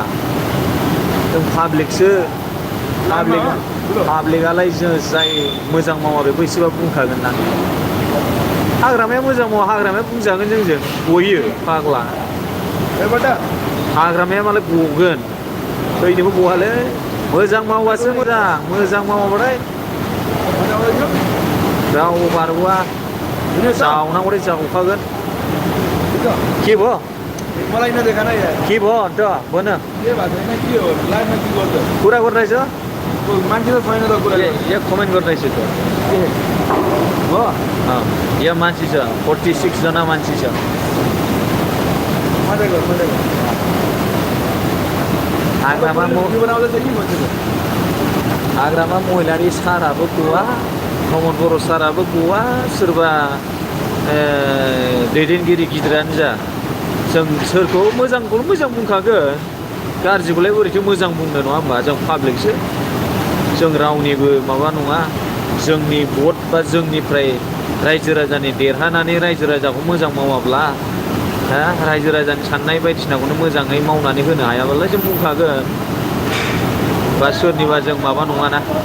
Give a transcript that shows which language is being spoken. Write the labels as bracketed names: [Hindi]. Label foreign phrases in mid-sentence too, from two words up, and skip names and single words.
[Bodo] जों पाब्लिकसो पाब्लिकआलाय जों जाय मोजां मावा बेखौ एसेबाबो बुंखागोन ना हाग्रामाया मोजां मावा हाग्रामाया बुंजागोन जोंजों गयो फाग्ला हाग्रामाया मालाय गगोन थैनोबो गवालै मोजां मावबासो मोजां मावाबाथाय रावबो बारग'आ जावनांगौथाय जावखागोन [Nepali] के भयो मलाई नदेखा ना यार के भयो अन्त भन के भएको छैन के हो लाइफमा के गर्छ कुरा गरिरहेछ मान्छे त छैन त कुरा यहाँ कमेन्ट गरिरहेछ त हो यहाँ मान्छे छ 46 जना मान्छे छ मजा गर हाग्रामा बनाउँदैछ कि मान्छे [Bodo] हाग्रामा महिलारि साराबो गवा प्रमद बर' साराबो गवा सोरबा दैदेनगिरि गिदिरानो जा जों सोरखौ मोजांखौल' मोजां बुंखागोन गाज्रिखौलाय बोरैथो मोजां बुंनो नङा होमबा जों पाब्लिकसो जों रावनिबो माबा नङा जोंनि भट बा जोंनिफ्राय रायजो राजानि देरहानानै रायजो राजाखौ मोजां मावाब्ला रायजो राजानि साननाय बायदिसिनाखौनो मोजाङै मावनानै होनो हायाब्लालाय जों बुंखागोन बा सोरनिबा जों माबा नङाना